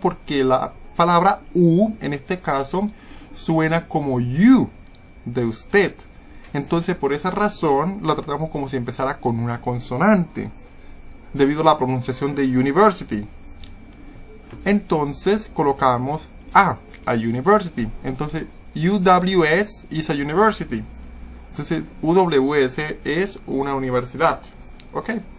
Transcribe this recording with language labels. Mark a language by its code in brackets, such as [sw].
[es] Porque la palabra u en este caso suena como you, de usted. Entonces por esa razón la tratamos como si empezara con una consonante, debido a la pronunciación de university. Entonces colocamos [en] a university. [es] Entonces [en] UWS is a university. [es] Entonces UWS es una universidad. Ok.